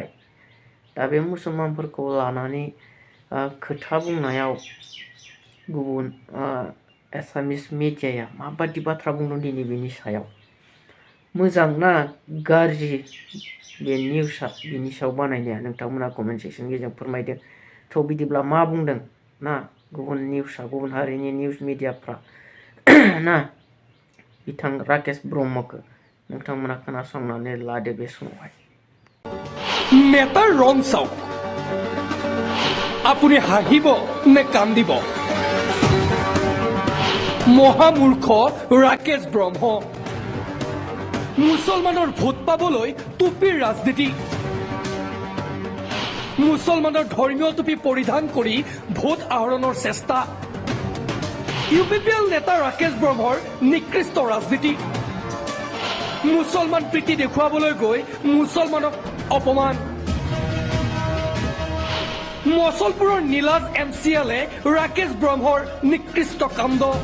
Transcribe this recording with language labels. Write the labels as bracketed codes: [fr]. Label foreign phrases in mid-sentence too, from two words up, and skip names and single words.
[brx] दा बे मुसलमानफोरखौ लानानै खोथा बुंनायाव गुबुन एसामिस मिडियाया माबादि बाथ्रा बुंदों दिनै बेनि सायाव, मोजां ना गाज्रि बे निउसआ, बिनि सायाव बानायनाया नोंथांमोना [en] comment sectionनि [brx] गेजेरजों फोरमायदो। थ' बिदिब्ला मा बुंदों ना गुबुन निउसआ, गुबुन हारिनि निउस मिडियाफ्रा ना बिथां राकेश ब्रह्मखौ नोंथांमोना खोनासंनानै लादो बे समावहाय। [as] নেতাৰ ৰং চাওক, আপুনি হাঁহিব নে কান্দিব? মহামূৰ্খ ৰাকেশ ব্ৰহ্ম। মুছলমানৰ ভোট পাবলৈ টুপিৰ ৰাজনীতি, মুছলমানৰ ধৰ্মীয় টুপি পৰিধান কৰি ভোট আহৰণৰ চেষ্টা, UPPL নেতা ৰাকেশ ব্ৰহ্মৰ নিকৃষ্ট ৰাজনীতি, মুছলমান প্ৰীতি দেখুৱাবলৈ গৈ মুছলমানক অপমান, মছলপুৰৰ নীলাজ MCLA ৰাকেশ ব্ৰহ্মৰ নিকৃষ্ট কাণ্ড।